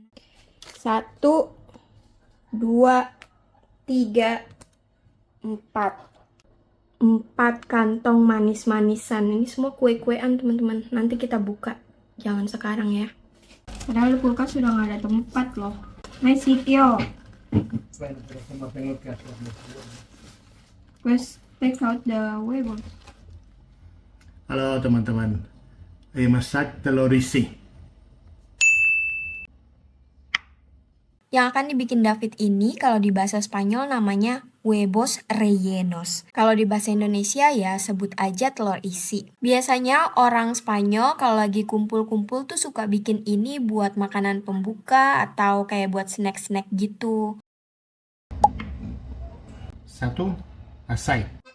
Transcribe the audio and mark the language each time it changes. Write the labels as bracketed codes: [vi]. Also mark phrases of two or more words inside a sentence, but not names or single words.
[id] 1, 2, 3, 4 kantong manis-manisan. Ini semua kue-kuean teman-teman. Nanti kita buka, jangan sekarang ya. Padahal di kulkas sudah nggak ada tempat loh. Hai Sitio, [en] please take out the huevos. [id] Halo teman-teman. Masak telur isi. Yang akan dibikin David ini kalau di bahasa Spanyol namanya [es] huevos rellenos. [id] Kalau di bahasa Indonesia ya sebut aja telur isi. Biasanya orang Spanyol kalau lagi kumpul-kumpul tuh suka bikin ini buat makanan pembuka atau kayak buat snack-snack gitu. 1, asai.